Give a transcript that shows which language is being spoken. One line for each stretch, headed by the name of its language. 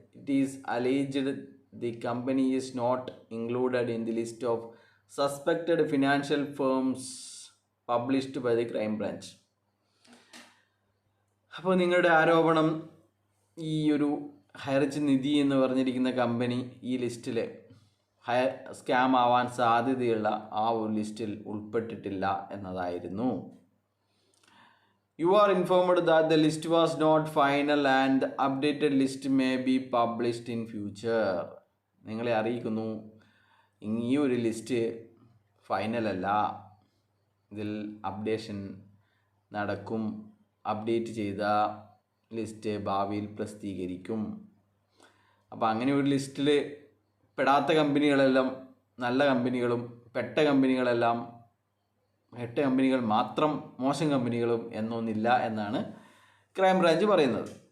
English: It is alleged the company is not included in the list of suspected financial firms published by the crime branch.
Malayalam: അപ്പോൾ നിങ്ങളുടെ ആരോപണം ഈ ഒരു ഹൈറിച്ച് നിധി എന്ന് പറഞ്ഞിരിക്കുന്ന കമ്പനി ഈ ലിസ്റ്റിൽ സ്കാം ആവാൻ സാധ്യതയുള്ള ആ ഒരു ലിസ്റ്റിൽ ഉൾപ്പെട്ടിട്ടില്ല എന്നതായിരുന്നു.
English: You are informed that the list was not final and the updated list may be published in future.
Malayalam: നിങ്ങളെ അറിയിക്കുന്നു, ഈ ഒരു ലിസ്റ്റ് ഫൈനലല്ല, ഇതിൽ അപ്ഡേഷൻ നടക്കും, അപ്ഡേറ്റ് ചെയ്ത ലിസ്റ്റ് ഭാവിയിൽ പ്രസിദ്ധീകരിക്കും. അപ്പോൾ അങ്ങനെ ഒരു ലിസ്റ്റിൽ പെടാത്ത കമ്പനികളെല്ലാം നല്ല കമ്പനികളും പെട്ട കമ്പനികളെല്ലാം എട്ട് കമ്പനികൾ മാത്രം മോശം കമ്പനികളും എന്നൊന്നില്ല എന്നാണ് ക്രൈംബ്രാഞ്ച് പറയുന്നത്.